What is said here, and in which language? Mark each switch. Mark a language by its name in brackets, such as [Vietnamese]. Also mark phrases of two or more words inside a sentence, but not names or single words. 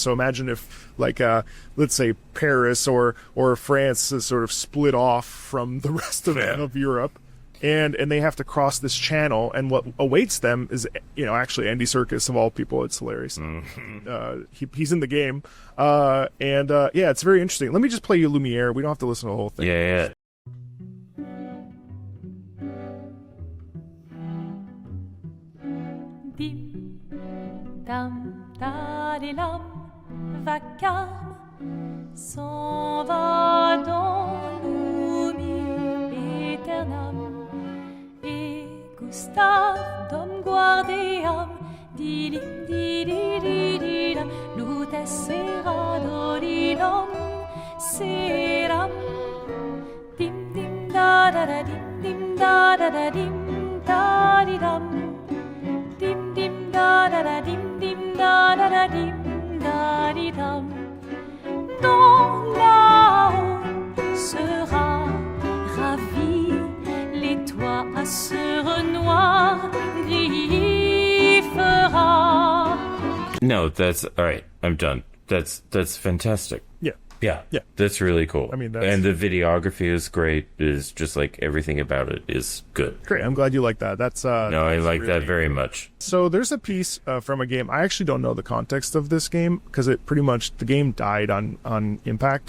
[English] So imagine if, like, let's say Paris or France is sort of split off from the rest of Europe. And they have to cross this channel, and what awaits them is, you know, actually Andy Serkis of all people. It's hilarious. Mm-hmm. He's in the game, yeah, it's very interesting. Let me just play you Lumiere. We don't have to listen to the whole thing. Yeah. Dim, dam, da, di, [French] lam, vacarme, s'en va dans l'oubli éternel. Gustav, dom guardiam, dilim, didididilam, lutes sera dodilom, seram, dim, dim, da, da, da, dim, da, da, da, dim, da, di, dam, dim, dim, da, da, da, dim, da, da, da, dim, da, di, dam. Dans là-haut sera ravi, les toits à ce noir gris fera. [English] No, that's all right. I'm done. That's fantastic. Yeah. Yeah. Yeah. That's really cool. I mean, that's- and the videography is great. Is just like everything about it is good. Great. I'm glad you like that. That's No, I like that very much. So there's a piece from a game. I actually don't know the context of this game because it pretty much the game died on impact.